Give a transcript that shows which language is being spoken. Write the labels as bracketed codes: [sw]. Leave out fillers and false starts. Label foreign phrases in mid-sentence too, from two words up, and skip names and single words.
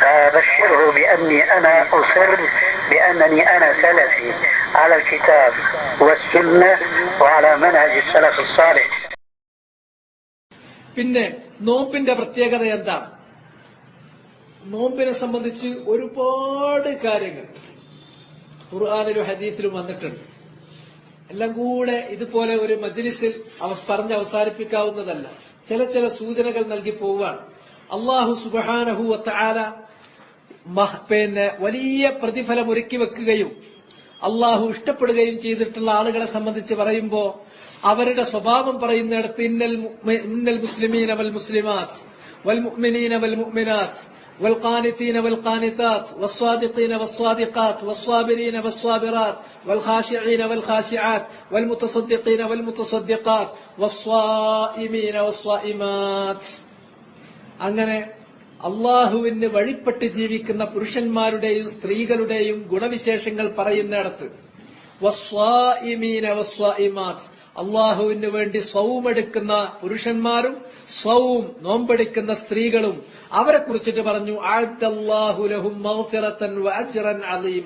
[ar] فبشره بأني أنا أصر بأنني أنا سلفي على الكتاب والسنة وعلى منهج السلف الصالح. [ml] പിന്നെ നോമ്പിന്റെ പ്രത്യേകത എന്താണ്? നോമ്പിനെ സംബന്ധിച്ച് ഒരുപാട് കാര്യങ്ങൾ ഖുർആനിലും ഹദീസിലും വന്നിട്ടുണ്ട്. എല്ലാം കൂടെ ഇതുപോലെ ഒരു മജ്ലിസിൽ പറഞ്ഞ് അവസാനിപ്പിക്കാവുന്നതല്ല. ചില സൂചനകൾ നൽകി പോവുകയാണ്. [ar] الله سبحانه وتعالى [ml] വലിയ പ്രതിഫലം ഒരുക്കി വെക്കുകയും അല്ലാഹു ഇഷ്ടപ്പെടുകയും ചെയ്തിട്ടുള്ള ആളുകളെ സംബന്ധിച്ച് പറയുമ്പോൾ അവരുടെ സ്വഭാവം പറയുന്നിടത്ത് [ar] إن المسلمين والمسلمات والمؤمنين والمؤمنات والقانتين والقانتات والصادقين والصادقات والصابرين والصابرات والخاشعين والخاشعات والمتصدقين والمتصدقات والصائمين والصائمات. [ml] അങ്ങനെ അള്ളാഹുവിന് വഴിപ്പെട്ട് ജീവിക്കുന്ന പുരുഷന്മാരുടെയും സ്ത്രീകളുടെയും ഗുണവിശേഷങ്ങൾ പറയുന്നിടത്ത് [ar] والصائمين والصائمات, [ml] അള്ളാഹുവിന് വേണ്ടി സൗമെടുക്കുന്ന പുരുഷന്മാരും സൗം നോമ്പെടുക്കുന്ന സ്ത്രീകളും അവരെ കുറിച്ചിട്ട് പറഞ്ഞു [ar] أعد الله لهم مغفرة وأجرا عظيما.